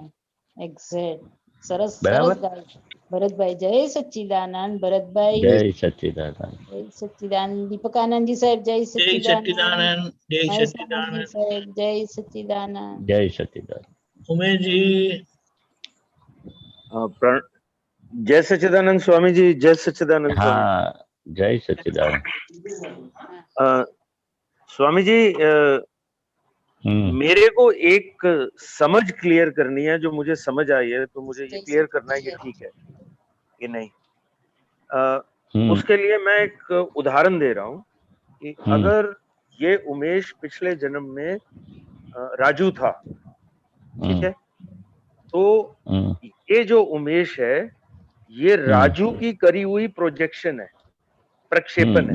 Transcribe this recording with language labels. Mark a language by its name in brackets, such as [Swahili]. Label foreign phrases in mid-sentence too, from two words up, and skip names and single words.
[Gujarati] એક્ઝેક્ટ. સરસ બરાબર. સરસ ગાય ભરતભાઈ. જય સચ્ચિદાનંદ ભરતભાઈ. જય સચ્ચિદાનંદ. જય સચ્ચિદાનંદ. દીપકાનંદજી સાહેબ જય જય સચ્ચિદાનંદ. સચ્ચિદાનંદ. જય મહેશાનંદજી સચ્ચિદાનંદ. સાહેબ જય સચ્ચિદાનંદ. જય સચ્ચિદાનંદ. ઉમેશજી. [Hindi] जय सच्चिदानंद स्वामी जी, जय सच्चिदानंद स्वामी [Gujarati] હા જય સચ્ચિદાનંદ. [Hindi] स्वामी जी। मेरे को एक समझ क्लियर करनी है, जो मुझे समझ आई है तो मुझे ये क्लियर करना है कि ठीक है कि नहीं। उसके लिए मैं एक उदाहरण दे रहा हूँ कि अगर ये उमेश पिछले जन्म में राजू था, ठीक है, तो ये जो उमेश है ये राजू की करी हुई प्रोजेक्शन है, प्रक्षेपण है।